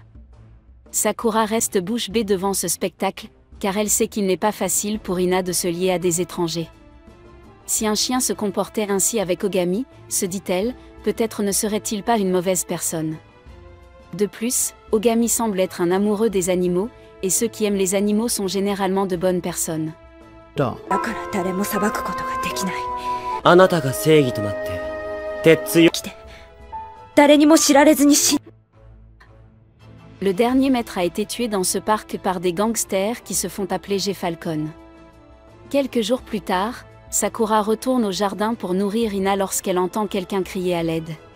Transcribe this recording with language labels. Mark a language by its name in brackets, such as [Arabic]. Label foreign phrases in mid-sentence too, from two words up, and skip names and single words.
[French] Sakura reste bouche bée devant ce spectacle, car elle sait qu'il n'est pas facile pour Ina de se lier à des étrangers. Si un chien se comportait ainsi avec Ogami, se dit-elle, peut-être ne serait-il pas une mauvaise personne. De plus, Ogami semble être un amoureux des animaux, et ceux qui aiment les animaux sont généralement de bonnes personnes. [Japanese] あなたが正義となって鉄強 [French] Le dernier maître a été tué dans ce parc par des gangsters qui se font appeler G-Falcon. Quelques jours plus tard, Sakura retourne au jardin pour nourrir Ina lorsqu'elle entend quelqu'un crier à l'aide.